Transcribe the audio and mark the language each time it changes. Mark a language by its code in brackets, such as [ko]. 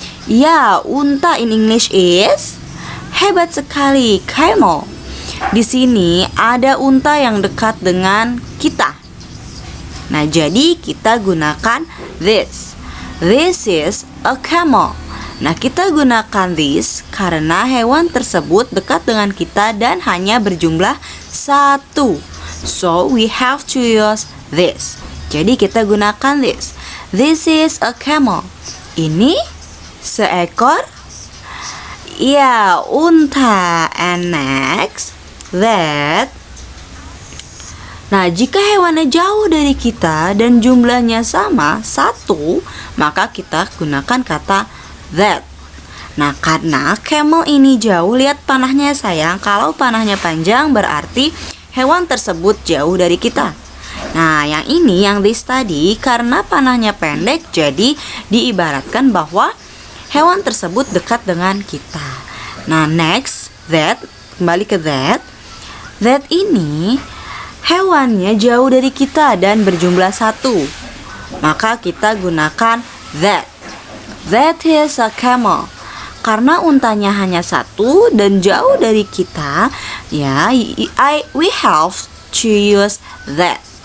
[id] Ya, unta [en] in English is [id] hebat sekali, camel. Di sini ada unta yang dekat dengan kita. Nah, jadi kita gunakan [en] this. This is a camel. [id] Nah, kita gunakan this karena hewan tersebut dekat dengan kita dan hanya berjumlah satu. [en] So, we have to use this. [id] Jadi, kita gunakan this. [en] This is a camel. [id] Ini seekor, ya, unta. [en] And next, that. [id] Nah, jika hewannya jauh dari kita dan jumlahnya sama, satu, maka kita gunakan kata that. Nah, karena camel ini jauh, lihat panahnya sayang. Kalau panahnya panjang berarti hewan tersebut jauh dari kita. Nah, yang ini, yang this tadi, karena panahnya pendek, jadi diibaratkan bahwa hewan tersebut dekat dengan kita. Nah, next, that, kembali ke that. That ini hewannya jauh dari kita dan berjumlah satu, maka kita gunakan that. [en] That is a camel. [id] Karena untanya hanya satu dan jauh dari kita, ya, [en] we have to use that.